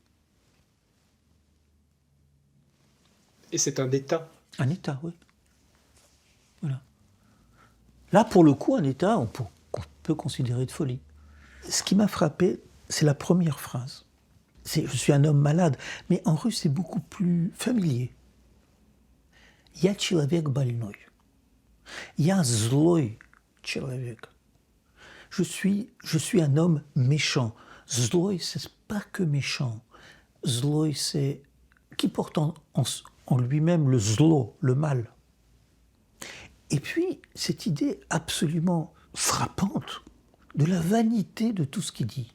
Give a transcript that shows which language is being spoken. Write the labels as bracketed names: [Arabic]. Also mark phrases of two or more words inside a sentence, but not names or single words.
[French] Et c'est un état. Un état, oui. Voilà. Là, pour le coup, un état, on peut considérer de folie. Ce qui m'a frappé, c'est la première phrase. Je suis un homme malade, mais en russe, c'est beaucoup plus familier. [Russian] Я человек больной. Я злой человек. [French] Je suis un homme méchant. Zloy, c'est pas que méchant. Zloy, c'est qui porte en lui-même le zlo, le mal. Et puis, cette idée absolument frappante de la vanité de tout ce qu'il dit.